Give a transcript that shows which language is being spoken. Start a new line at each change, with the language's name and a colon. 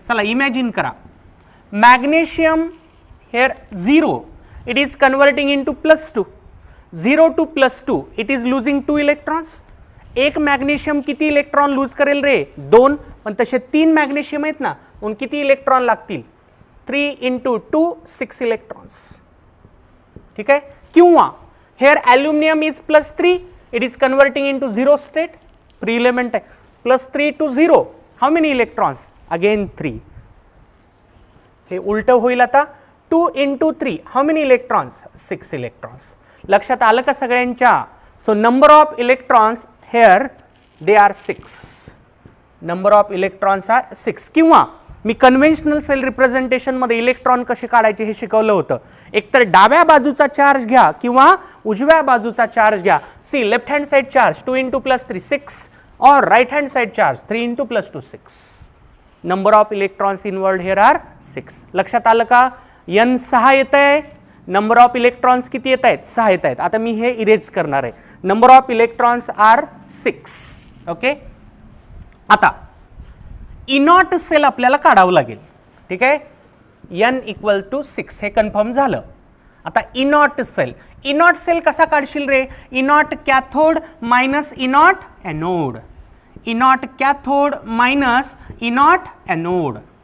Marathi: चला इमॅजिन करा,
English: Magnesium here 0, it is converting into plus 2, 0 to plus 2, it is losing 2 electrons.
Marathi: एक magnesium किती electron lose करेल रे? 2, पण तसे 3 मॅग्नेशियम आहेत ना, म्हणून किती इलेक्ट्रॉन लागतील?
English: 3 into 2 6 electrons.
Marathi: ठीक आहे. किंवा
English: here aluminum is plus 3, it is converting into 0 state, free element आहे, plus 3 to 0, how many electrons? Again 3.
Marathi: हे उलट होईल आता,
English: 2 into 3, how many electrons? 6 electrons.
Marathi: लक्षात आलं का सगळ्यांच्या?
English: So number of electrons here they are 6. Number of electrons are 6.
Marathi: किंवा मी कन्व्हेन्शनल सेल रिप्रेझेंटेशन मध्ये इलेक्ट्रॉन कसे काढायचे हे शिकवलं होतं. एकतर डाव्या बाजूचा चार्ज घ्या किंवा उजव्या बाजूचा चार्ज घ्या.
English: See left hand side charge 2 into plus 3 6 और right hand side charge 3 into plus 2 6. Number of electrons involved here are 6.
Marathi: लक्षात आलं का? n 6 येत आहे, नंबर ऑफ इलेक्ट्रॉन्स किती येत आहेत? 6 येत आहेत. आता मी हे इरेज करणार आहे.
English: Number of electrons are 6. Okay.
Marathi: आता इनॉट सेल आपल्याला काढावं लागेल. ठीक आहे. n इक्वल टू 6 हे कन्फर्म झालं. आता इनॉट सेल कसा काढशील रे? इनॉट cathode minus इनॉट anode, इनॉट cathode minus इनॉट anode.